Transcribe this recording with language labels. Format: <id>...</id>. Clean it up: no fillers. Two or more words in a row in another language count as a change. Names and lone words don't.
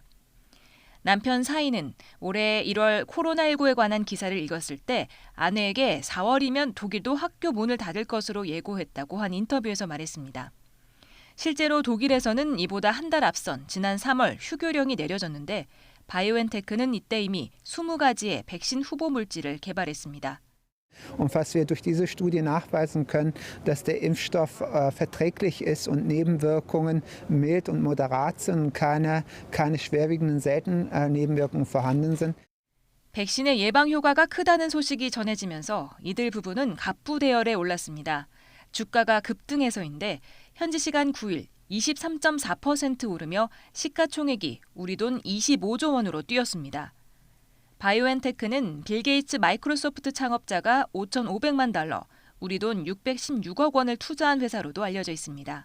<ko>남편 사이는 올해 1월 코로나19에 관한 기사를 읽었을 때 아내에게 4월이면 독일도 학교 문을 닫을 것으로 예고했다고 한 인터뷰에서 말했습니다. 실제로 독일에서는 이보다 한 달 앞선 지난 3월 휴교령이 내려졌는데 바이오엔테크는 이때 이미 20가지의 백신 후보 물질을 개발했습니다.</ko> <de>Und was wir durch diese Studie nachweisen können, dass der Impfstoff verträglich ist und Nebenwirkungen mild und moderat sind, keine schwerwiegenden seltenen Nebenwirkungen vorhanden sind.</de> <ko>백신의 예방 효과가 크다는 소식이 전해지면서 이들 부부는 갑부대열에 올랐습니다. 주가가 급등해서인데 현지 시간 9일 23.4% 오르며 시가총액이 우리 돈 25조 원으로 뛰었습니다. 바이오엔테크는 빌 게이츠 마이크로소프트 창업자가 5,500만 달러, 우리 돈 616억 원을 투자한 회사로도 알려져 있습니다.</ko>